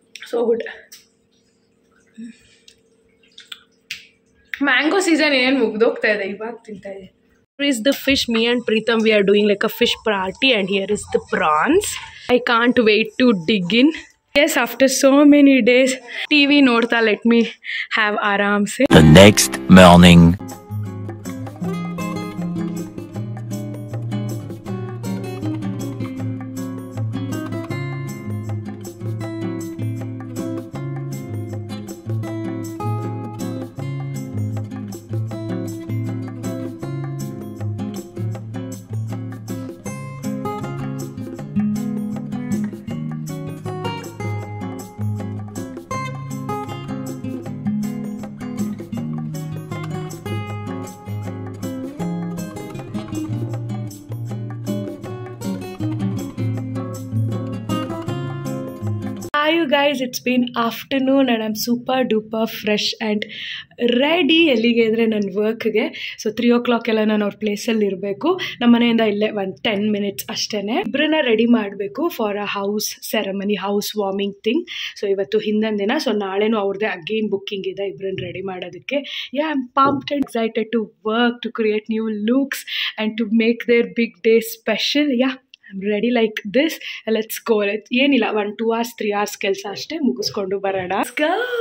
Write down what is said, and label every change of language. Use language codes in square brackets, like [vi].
[en] So good. [kn] Mango season ಏನು ಮುಗ್ದೋಗ್ತಾ ಇದೆ, ಇವಾಗ ತಿಂತಾ ಇದೆ. [en] Here is the fish. Me and Preetham, we are doing like a fish party, and here is the prawns. I can't wait to dig in. Yes, after so many days, [kn] TV nodta, [en] let me have [hi] aram se. [en] The next morning. Hi you guys, it's been afternoon and I'm super duper fresh and ready. [kn] ಎಲ್ಲಿಗೆ ಅಂದರೆ ನನ್ನ ವರ್ಕ್ಗೆ. So 3 o'clock ಎಲ್ಲ ನಾನು ಅವ್ರ ಪ್ಲೇಸಲ್ಲಿ ಇರಬೇಕು. ನಮ್ಮ ಮನೆಯಿಂದ ಇಲ್ಲೇ ಒಂದು 10 minutes ಅಷ್ಟೇ. ಇಬ್ಬರನ್ನ ರೆಡಿ ಮಾಡಬೇಕು [en] For a house ceremony, house warming thing. [kn] So ಇವತ್ತು ಹಿಂದಿನ ದಿನ, ಸೊ ನಾಳೆನೂ ಅವ್ರದ್ದೇ ಅಗೇನ್ ಬುಕ್ಕಿಂಗ್ ಇದೆ ಇಬ್ಬರನ್ನ ರೆಡಿ ಮಾಡೋದಕ್ಕೆ. [en] I am pumped and excited to work, to create new looks and to make their big day special. I'm ready like this. Let's go. [kn] ಏನಿಲ್ಲ, 1-2 hours 3 hours ಕೆಲಸ ಅಷ್ಟೇ, ಮುಗಿಸ್ಕೊಂಡು ಬರೋಣ. [en] Let's go.